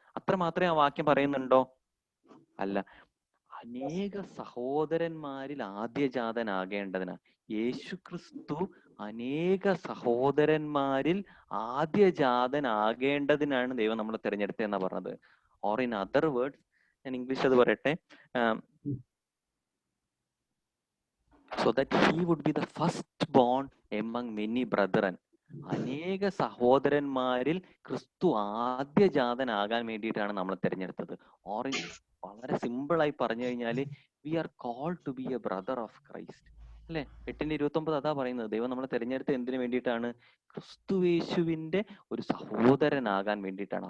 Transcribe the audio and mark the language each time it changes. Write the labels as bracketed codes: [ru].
[ml] അത്ര മാത്രമേ ആ വാക്യം പറയുന്നുണ്ടോ? അല്ല, അനേക സഹോദരന്മാരിൽ ആദ്യജാതനാകേണ്ടതിന്. യേശു ക്രിസ്തു അനേക സഹോദരന്മാരിൽ ആദ്യജാതനാകേണ്ടതിനാണ് ദൈവം നമ്മളെ തിരഞ്ഞെടുത്തതെന്നാ പറഞ്ഞത്. [en] or in other words, [ml] ഞാൻ ഇംഗ്ലീഷ് അത് പറയട്ടെ, [en] so that he would be the firstborn among many brethren. [ml] അനേക സഹോദരന്മാരിൽ ക്രിസ്തു ആദ്യജാതനാകാൻ വേണ്ടിയിട്ടാണ് നമ്മൾ തിരഞ്ഞെടുത്തത്. വളരെ സിമ്പിൾ ആയി പറഞ്ഞു കഴിഞ്ഞാൽ, [en] We are called to be a brother of Christ, അല്ലെ? [ml] 8:29 അതാ പറയുന്നത്. ദൈവം നമ്മളെ തിരഞ്ഞെടുത്ത് എന്തിനു വേണ്ടിയിട്ടാണ്? ക്രിസ്തുയേശുവിന്റെ ഒരു സഹോദരനാകാൻ വേണ്ടിയിട്ടാണ്.